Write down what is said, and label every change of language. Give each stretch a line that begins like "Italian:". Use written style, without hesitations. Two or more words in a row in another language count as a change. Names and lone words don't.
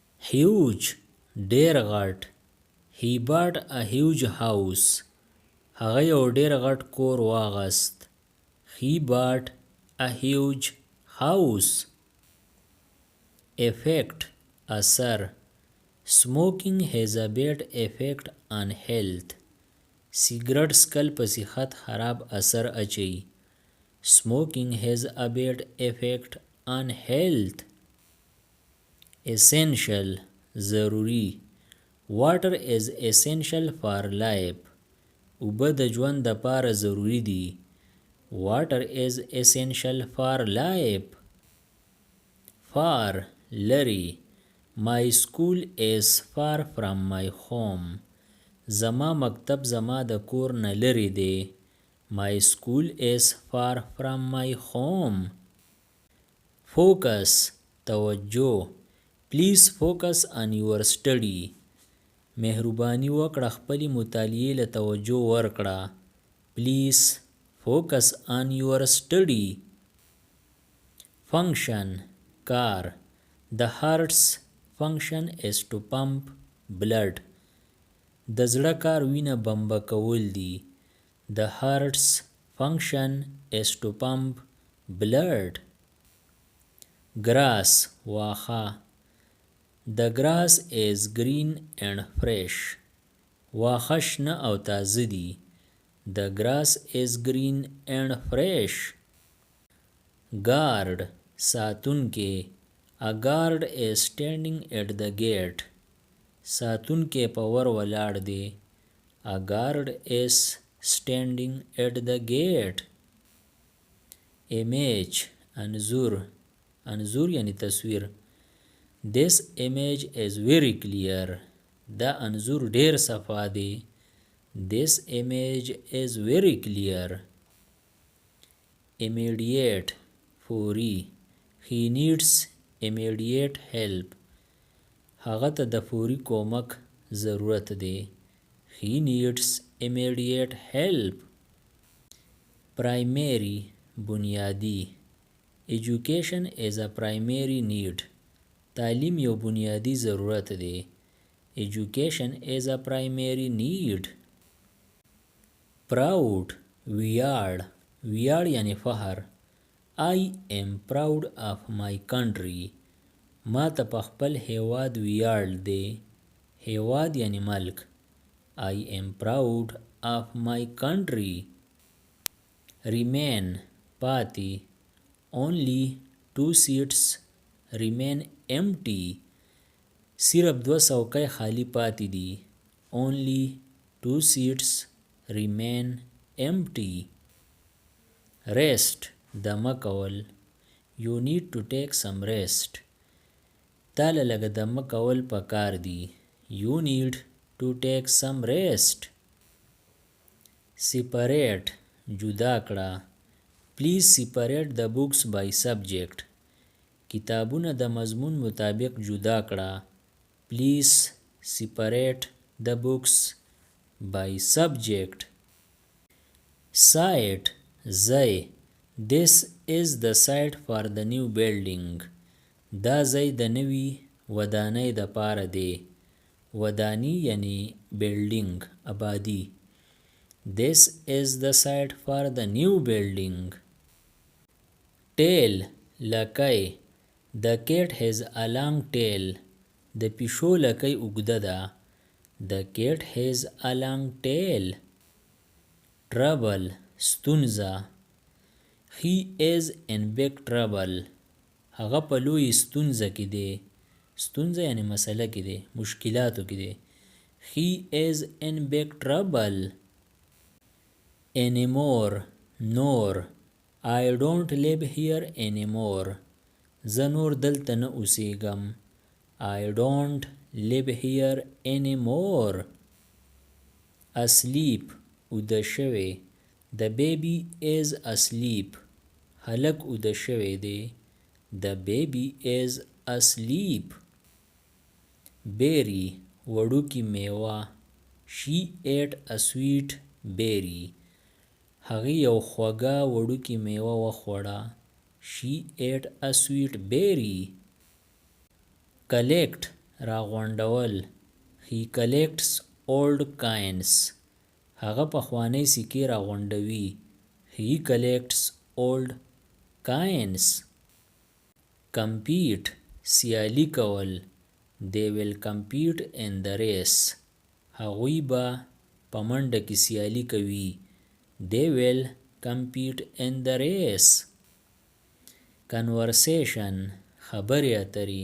Pashto: huge ډیر غټ.
English: he bought a huge house.
Pashto: هغه یو ډیر غټ کور واغست.
English: he bought a huge house.
Pashto: effect اثر.
English: smoking has a bad effect on health.
Pashto: سیګرټ سکل په صحت خراب اثر اچي.
English: smoking has a bad effect on health.
Pashto: essential ضروری.
English: water is essential for life.
Pashto: اوبه د ژوند دپاره ضروری دي.
English: water is essential for life.
Pashto: far لري.
English: my school is far from my home.
Pashto: زما مکتب زما د کور نه لرې دی.
English: my school is far from my home.
Pashto: focus توجه.
English: please focus on your study.
Pashto: مهرباني وکړه خپلې مطالعې له توجه ورکړه.
English: please focus on your study.
Pashto: function کار.
English: the heart's function is to pump blood.
Pashto: د زړه کار وینه بمبه کول دي.
English: the heart's function is to pump blood.
Pashto: grass واخه.
English: the grass is green and fresh.
Pashto: واخه شنه او تازه دي.
English: the grass is green and fresh.
Pashto: guard ساتونکی.
English: a guard is standing at the gate.
Pashto: ساتونکی په ور ولاړ دی.
English: a guard is standing at the gate.
Pashto: image انځور. انځور یعنی تصویر.
English: this image is very clear.
Pashto: دا انځور ډیر صفا دی.
English: this image is very clear.
Pashto: immediate فوری.
English: he needs immediate help.
Pashto: هغه ته د فوري کومک ضرورت دی.
English: he needs immediate help.
Pashto: primary بنیادی.
English: education is a primary need.
Pashto: تعلیم یو بنیادی ضرورت دی.
English: education is a primary need.
Pashto: proud ویاړ. ویاړ یعنی فخر.
English: I am proud of my country.
Pashto: ما ته په خپل هیواد ویاړ دی. هیواد یعنی ملک.
English: I am proud of my country.
Pashto: remain پاتی.
English: only 2 seats remain empty.
Pashto: صرف 2 څوکۍ خالی پاتی دي.
English: only 2 seats remain empty.
Pashto: rest دمه کول.
English: you need to take some rest.
Pashto: تاله لږه دمه کول پکار دي.
English: you need to take some rest.
Pashto: separate جدا کړه.
English: please separate the books by subject.
Pashto: کتابونه د مضمون مطابق جدا کړه.
English: please separate the books by subject.
Pashto: site ځای.
English: this is the site for the new building.
Pashto: دا ځای د نوي ودانۍ د پاره دی. ودانی یعنی building آبادی.
English: this is the site for the new building. tail لکۍ. the cat has a long tail.
Pashto: د پیشو لکۍ اوږده ده.
English: the cat has a long tail.
Pashto: trouble ستونزه.
English: he is in big trouble.
Pashto: هغه په لوی ستونزه کې دی. ستونزه یعنی مسله کې دی. مشکلاتو کې دی.
English: he is in big trouble.
Pashto: anymore نور.
English: I don't live here anymore.
Pashto: زه نور دلته نه اوسېږم.
English: I don't live here anymore.
Pashto: asleep اوده شوی.
English: the baby is asleep.
Pashto: هلک اوده شوی دی.
English: the baby is asleep.
Pashto: berry وړوکی میوه.
English: she ate a sweet berry.
Pashto: هغې یو خوږه وړوکی میوه وخوړه.
English: she ate a sweet berry. collect راغونډول. He collects old coins.
Pashto: هغه پخوانی سکې راغونډوي.
English: He collects old coins. Compete.
Pashto: سیالي کول.
English: They will compete in the race.
Pashto: هغوی به په منډه کې سیالي کوي.
English: They will compete in the race. Conversation.
Pashto: خبرې اترې.